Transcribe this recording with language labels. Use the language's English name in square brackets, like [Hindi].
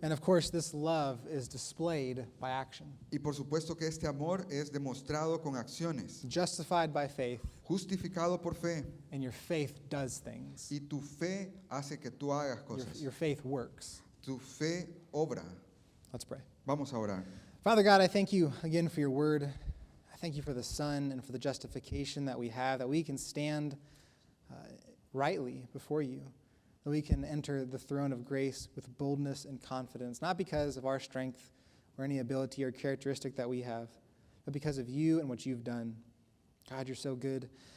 [English] And of course, this love is displayed by action. [Spanish] Y por supuesto que este amor es demostrado con acciones, [English] Justified by faith, [Spanish] justificado por fe. [English] and your faith does things. [Spanish] Y tu fe hace que tú hagas [English] Your, [Spanish] cosas. [English] your faith works. [Spanish] Tu fe obra. [English] Let's pray. [Spanish] Vamos a orar. [English] Father God, I thank you again for your word. I thank you for the Son and for the justification that we have, that we can stand rightly before you, that we can enter the throne of grace with boldness and confidence, not because of our strength or any ability or characteristic that we have, but because of you and what you've done. God, you're so good.